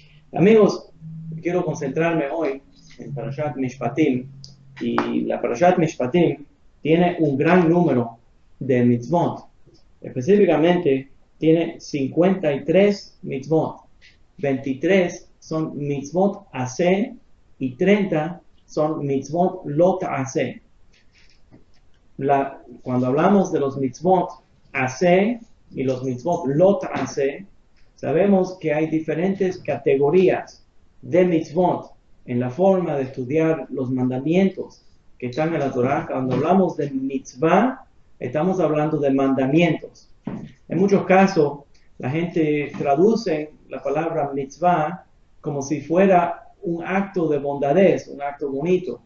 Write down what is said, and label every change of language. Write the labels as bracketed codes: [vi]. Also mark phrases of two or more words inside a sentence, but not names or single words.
[es] Amigos, quiero concentrarme hoy en Parashat Mishpatim. Y la Parashat Mishpatim tiene un gran número de mitzvot. Específicamente, tiene 53 mitzvot. 23 son [he] מצוות עשה [es] y 30 son [he] מצוות לא תעשה. [es] Cuando hablamos de los [he] מצוות עשה [es] y los [he] מצוות לא תעשה, [es] sabemos que hay diferentes categorías de mitzvot en la forma de estudiar los mandamientos que están en la Torah. Cuando hablamos de mitzvah, estamos hablando de mandamientos. En muchos casos, la gente traduce la palabra mitzvah como si fuera un acto de bondadez, un acto bonito.